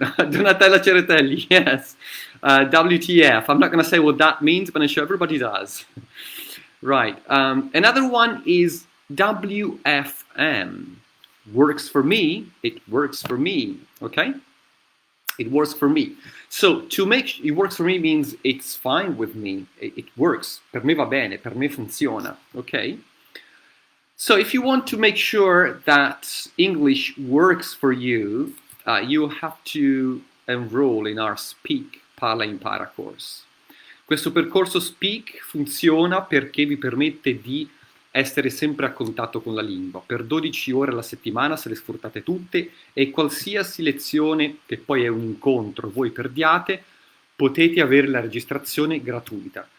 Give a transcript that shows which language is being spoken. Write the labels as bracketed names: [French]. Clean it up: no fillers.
[English] Donatella Ceretelli, yes. WTF, I'm not going to say what that means, but I'm sure everybody does. Right, another one is WFM. Works for me, it works for me, okay? It works for me. So, to make it works for me means it's fine with me, it works. [Italian] Per me va bene, per me funziona, okay? [English] So if you want to make sure that English works for you, you have to enroll in our Speak Parla Impara course. [Italian] Questo percorso Speak funziona perché vi permette di essere sempre a contatto con la lingua. Per 12 ore alla settimana se le sfruttate tutte e qualsiasi lezione, che poi è un incontro, voi perdiate, potete avere la registrazione gratuita.